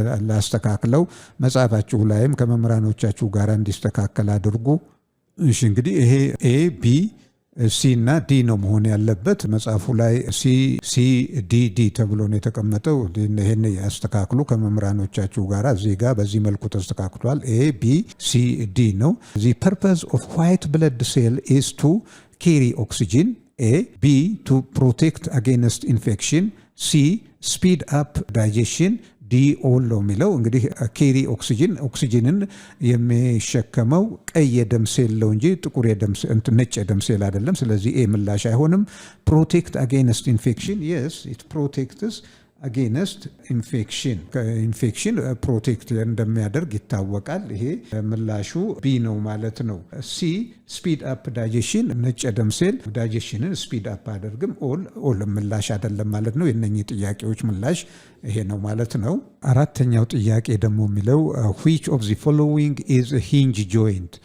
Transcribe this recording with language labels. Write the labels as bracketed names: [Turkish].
[Amharic] ላስተካክለው መጽሐፋችሁ ላይም ከመምህራኖቻችሁ ጋር እንዲስተካከል አድርጉ። እሺ እንግዲህ ይሄ ኤ ቢ ሲ እና ዲ ነው መሆን ያለበት። መጽሐፉ ላይ ሲ ዲ ተብሎ ነው የተቀመጠው። ይሄን ያስተካክሉ ከመምህራኖቻችሁ ጋር። እዚህ ጋር በዚህ መልኩ ተስተካክሏል። ኤ ቢ ሲ ዲ ነው። [English] the purpose of white blood cell is to carry oxygen. A B to protect against infection. C speed up digestion. [Amharic] ዲ ኦል ነው የሚለው። እንግዲህ ኬሪ ኦክሲጅንን የሚሸከመው ቀይ የደም ሴል ነው እንጂ ጥቁር ነጭ የደም ሴል አይደለም። ስለዚህ ኤ ምላሽ አይሆንም። [English] ፕሮቴክት አጌንስት ኢንፌክሽን፣ የስ ኢት ፕሮቴክትስ [Amharic] አጌንስት ኢንፌክሽን ፕሮቴክት እንደሚያደርግ ይታወቃል። ይሄ ምላሹ ቢ ነው ማለት ነው። ሲ ስፒድ አፕ ዳይጀሽን፣ ነጭ ደም ሴል ዳይጀሽንን ስፒድ አፕ አደርግም። ኦል ምላሽ አይደለም ማለት ነው። የነኚህ ጥያቄዎች ምላሽ ይሄ ነው ማለት ነው። አራተኛው ጥያቄ ደግሞ የሚለው [English] which of the following is a hinge joint?